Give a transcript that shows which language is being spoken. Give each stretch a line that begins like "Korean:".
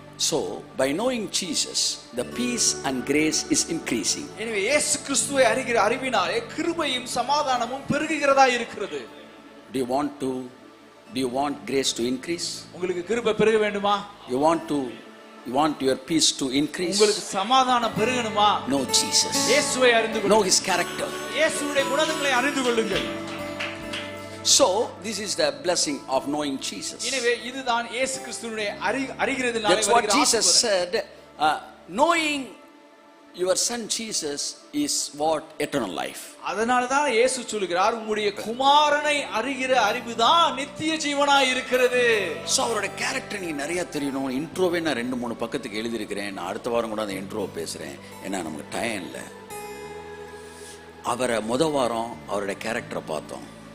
English: So by knowing Jesus, the peace and grace is increasing.
Tamil: எனவே இயேசு கிறிஸ்துவை அறிகிற அறிவினாலே கிருபையும் சமாதானமும் பெருகுகிறதா இருக்கிறது.
English: Do you want grace to increase?
Tamil: உங்களுக்கு கிருபை பெருக வேண்டுமா?
English: You want your peace to increase?
Tamil: உங்களுக்கு சமாதானம் பெருகணுமா?
English: Know Jesus.
Tamil: இயேசுவை அறிந்து கொள்ளுங்கள்.
English: Know his character.
Tamil: இயேசுவுடைய குணங்களை அறிந்து கொள்ளுங்கள்.
English: So this is the blessing of knowing Jesus.
Tamil: எனவே இதுதான் இயேசு கிறிஸ்துவினுடைய அறிகிறதினாலே
English: That's what Jesus said. Knowing your son Jesus is what eternal life.
Tamil: அதனால தான் இயேசு சொல்கிறார் உம்முடைய குமாரனை அறிகிற அறிவுதான் நித்திய ஜீவனாய் இருக்கிறது. சோ அவரோட கேரக்டர் நீங்க நிறைய தெரியணும். இன்ட்ரோவே நான் 2-3 பக்கத்துக்கு எழுதி இருக்கிறேன். நான் அடுத்த வாரம் கூட அந்த இன்ட்ரோ பேசுறேன். ஏன்னா நமக்கு டைம் இல்லை. அவரை முதல் வாரம் அவருடைய கேரக்டரை பார்த்தோம்.